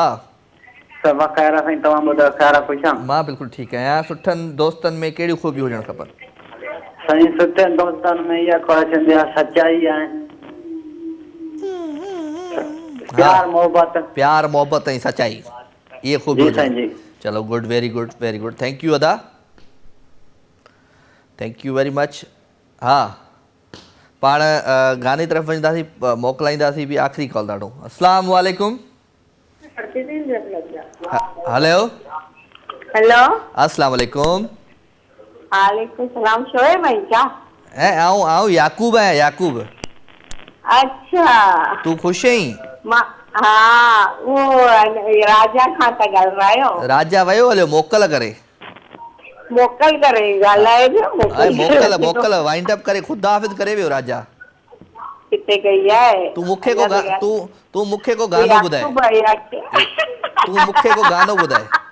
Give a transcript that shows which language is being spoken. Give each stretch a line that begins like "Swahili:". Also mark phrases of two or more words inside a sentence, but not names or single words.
Sindhi: सभु ख़ैर आहे साईं, तव्हां ॿुधायो ख़ैर आहे, ख़ुशि आहियो? मां बिल्कुलु ठीकु आहियां। सुठनि दोस्तनि में कहिड़ियूं ख़ूबियूं हुजणु खपनि? साईं सुठे दोस्तनि में इहा ख़्वाहिश आहे, सचाई आहे, प्यार मोहबत। प्यार मोहबत ऐं सचाई, इहे ख़ूबियूं हुजनि।
English: Chalo good, very good, very good, thank you Ada, thank you very much.
Sindhi: हा, पाण गाने तरफ़ वञींदासीं, मोकिलाईंदासीं बि। आख़िरी कॉल ॾाढो।
Arabic: السلام علیکم.
Sindhi: हेलो हेलो,
Arabic: अस्सलाम वालेकुम। وعليكم سلام.
Urdu: शोएब भाई क्या?
Sindhi: ऐं आऊं याकूब आहियां, याकूब। अच्छा, तूं ख़ुशि आहीं? हाँ, वो राजा खां था ॻाल्हायो? राजा वियो हलियो मोकल करे। मोकल करे ॻाल्हाए पियो, मोकल
English: wind up
Sindhi: करे
Urdu: ख़ुदा हाफ़िज़
Sindhi: करे वियो राजा। किथे गई आहे? तूं मूंखे को गानो ॿुधाए। तूं मूंखे को गानो ॿुधाए।